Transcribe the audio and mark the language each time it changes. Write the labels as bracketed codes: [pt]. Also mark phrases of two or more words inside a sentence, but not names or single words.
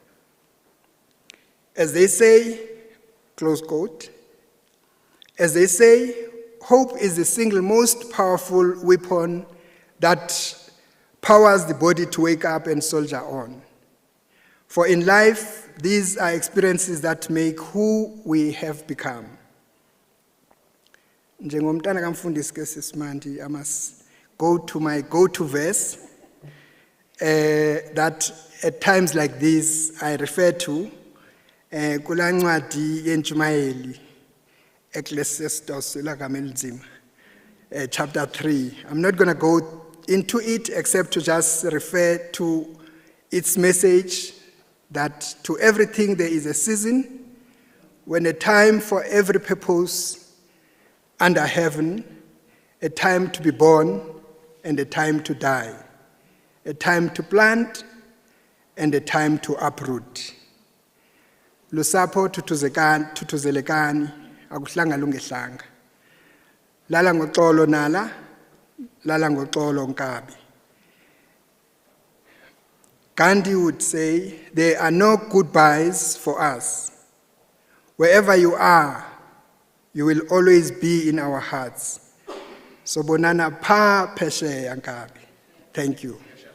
[en] As they say, close quote, as they say, hope is the single most powerful weapon that powers the body to wake up and soldier on. For in life, these are experiences that make who we have become. [xh] Njengomntana kamfundisi ke sisimandi, [en] I must go to my go-to verse that at times like this I refer to [xh] kula ncwadi yentshumayeli [en] Ecclesiastes [xh] elagama elinzima, [en] chapter 3. I'm not going to go into it except to just refer to its message that to everything there is a season, when a time for every purpose under heaven, a time to be born and a time to die, a time to plant and a time to uproot. [xh] Lusapho tuthuzelekani akuhlanga lungehlanga. Lala ngoxolo nala, lala ngoxolo nkabi. [en] Gandhi would say, there are no goodbyes for us. Wherever you are, you will always be in our hearts. [xh] So bonana pa phesheya nkabi. [en] Thank you.